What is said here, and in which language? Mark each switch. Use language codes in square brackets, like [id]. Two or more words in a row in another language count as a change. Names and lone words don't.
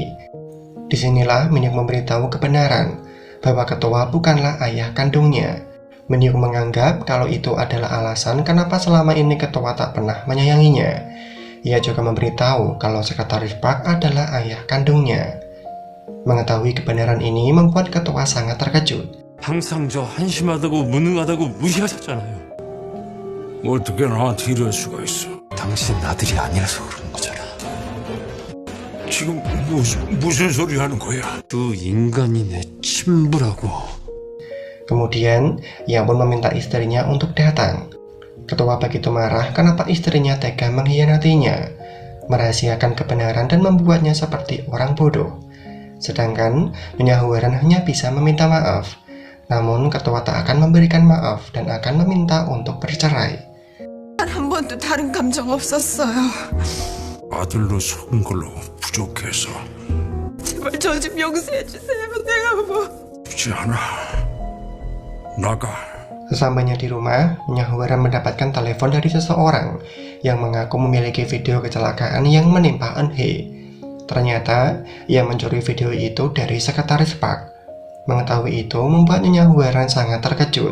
[id] Disinilah Min Hyuk memberitahu kebenaran bahwa ketua bukanlah ayah kandungnya. Min Hyuk menganggap kalau itu adalah alasan kenapa selama ini ketua tak pernah menyayanginya. Ia juga memberitahu kalau sekretaris Park adalah ayah kandungnya. Mengetahui kebenaran ini membuat ketua sangat terkejut. [ko] 항상 저 한심하다고 무능하다고 무시하셨잖아요. 어떻게 나한테 이럴 수가 있어? 당신 아들이 아니라서 그러는 거잖아. 지금 무슨 소리 하는 거야? 두 인간이 내 친부라고. [id] Kemudian, ia pun meminta istrinya untuk datang. Ketua begitu marah kenapa istrinya tega mengkhianatinya, merahasiakan kebenaran dan membuatnya seperti orang bodoh. Sedangkan Nyonya Huwaran hanya bisa meminta maaf. Namun ketua tak akan memberikan maaf dan akan meminta untuk bercerai. [ko] 한 번도 다른 감정 없었어요. 아들로 속은 걸로 부족해서 제발 저 좀 용서해 주세요. 내가 뭐 죽지 않아. 나가. [id] Sesampainya di rumah, Nyonya Huwaran mendapatkan telepon dari seseorang yang mengaku memiliki video kecelakaan yang menimpa Eunhye. Ternyata, ia mencuri video itu dari sekretaris Park. Mengetahui itu membuat Nyonya Huwaran sangat terkejut.